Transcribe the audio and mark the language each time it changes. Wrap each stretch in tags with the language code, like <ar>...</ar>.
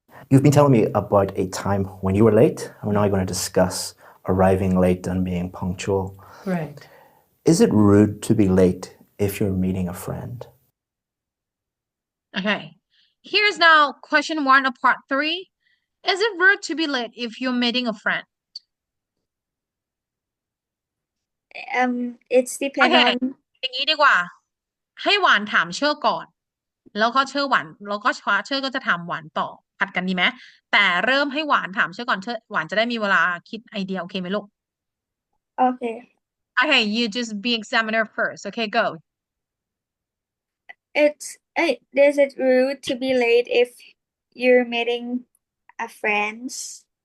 <en>You've been telling me about a time when you were late, and we're now going to discuss arriving late and being punctual. right. Is it rude to be late if you're meeting a friend? okay here's now question 1 of part 3 is it rude to be late if you're meeting a friend It's depend okay on</en> <th>อย่างนี้ดีกว่า ให้หวานถามเชอร์ก่อน แล้วก็เชอร์หวานแล้วก็เชอร์ก็จะถามหวานต่อผัดกันดีไหมแต่เริ่มให้หวานถามเชอร์ก่อนหวานจะได้มีเวลาคิดไอเดียโอเคไหมลูก</th> <en>okay okay you just be examiner first okay go is it rude to be late if you're meeting a friends</en>